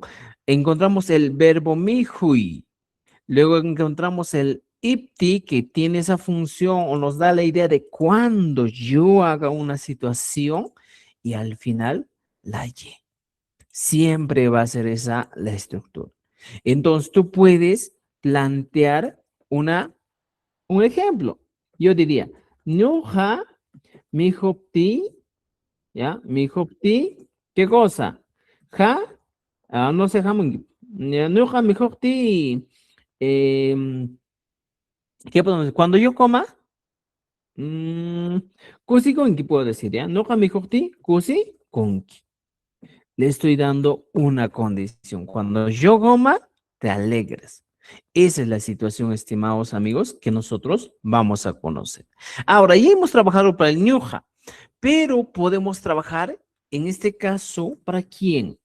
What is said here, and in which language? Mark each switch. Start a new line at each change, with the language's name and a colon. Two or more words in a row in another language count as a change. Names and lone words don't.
Spanish: Encontramos el verbo mihui. Luego encontramos el ipti que tiene esa función o nos da la idea de cuando yo haga una situación y al final la y. Siempre va a ser esa la estructura. Entonces tú puedes plantear un ejemplo. Yo diría,
Quechua: Nuja mijopti, ¿ya? Mijopti,
Spanish: ¿qué cosa? Ja, no sé, jamón.
Quechua: Nuja mijopti,
Spanish: ¿qué podemos decir? Cuando yo coma,
Quechua: kusi konki
Spanish: puedo decir, ¿ya?
Quechua: Nuja mijopti, kusi konki.
Spanish: Le estoy dando una condición. Cuando yo coma, te alegras. Esa es la situación, estimados amigos, que nosotros vamos a conocer. Ahora, ya hemos trabajado para el ñuja, pero podemos trabajar, en este caso, ¿para quién?